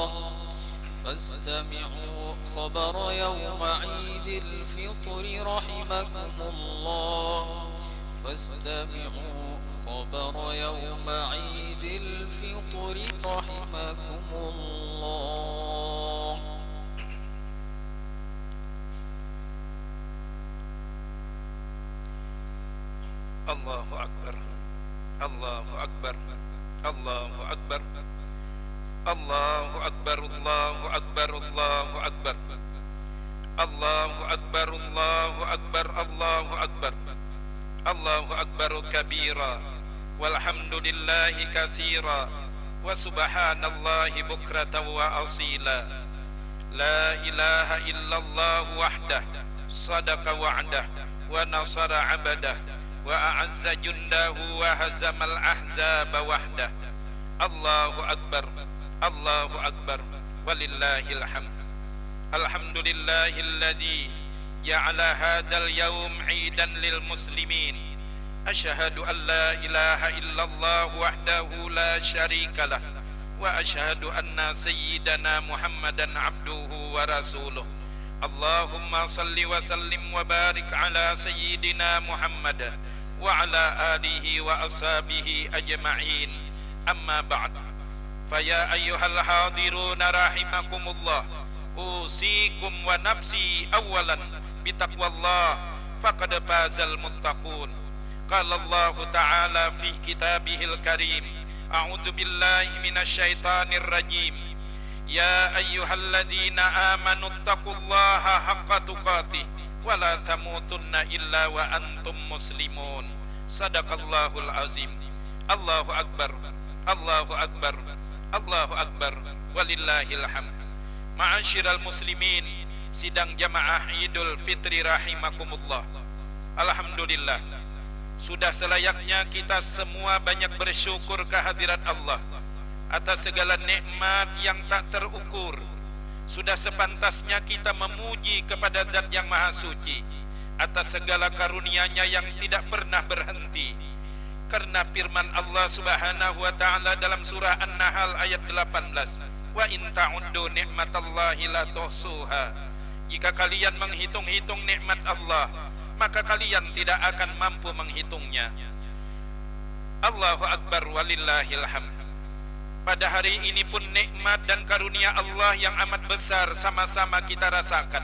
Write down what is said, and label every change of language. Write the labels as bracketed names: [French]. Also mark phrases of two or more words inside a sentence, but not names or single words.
[Arabic] فاستمعوا خبر يوم عيد الفطر رحمكم الله. فاستمعوا خبر يوم عيد الفطر رحمكم الله. الله أكبر، الله أكبر، الله أكبر، الله أكبر، الله أكبر، الله أكبر، الله أكبر، الله أكبر، الله أكبر، الله أكبر كبيرا، والحمد لله كثيرا، وسبحان الله بكرة وأصيلا. لا إله إلا الله وحده، صدق وعده، ونصر عبده، وأعز جنده وهزم الأحزاب وحده. الله أكبر، الله أكبر، ولله الحمد. الحمد لله الذي جعل هذا اليوم عيدا للمسلمين. أشهد أن لا إله إلا الله وحده لا شريك له، وأشهد أن سيدنا محمدا عبده ورسوله. اللهم صل وسلم وبارك على سيدنا محمد وعلى آله وأصحابه أجمعين. أما بعد. فيا أيها الحاضرون رحمكم الله، أوصيكم ونفسي أولا بتقوى الله، فقد فاز المتقون. قال الله تعالى في كتابه الكريم، أعوذ بالله من الشيطان الرجيم. يا أيها الذين آمنوا اتقوا الله حق تقاته ولا تموتن إلا وأنتم مسلمون. صدق الله العظيم. الله أكبر، الله أكبر، الله أكبر، ولله الحمد. معاشر المسلمين, [Indonesian] sidang jamaah Idul Fitri rahimakumullah. Alhamdulillah, sudah selayaknya kita semua banyak bersyukur kehadirat Allah atas segala nikmat yang tak terukur. Sudah sepantasnya kita memuji kepada Zat yang Maha Suci atas segala karunia-Nya yang tidak pernah berhenti. Karena firman Allah [Arabic] سبحانه وتعالى [Indonesian] dalam surah An-Nahl ayat 18, [Arabic] وإن تعدوا نعمة الله لا تحصوها. [Indonesian] Jika kalian menghitung-hitung nikmat Allah, maka kalian tidak akan mampu menghitungnya. [Arabic] الله أكبر، ولله الحمد. [Indonesian] Pada hari ini pun nikmat dan karunia Allah yang amat besar sama-sama kita rasakan.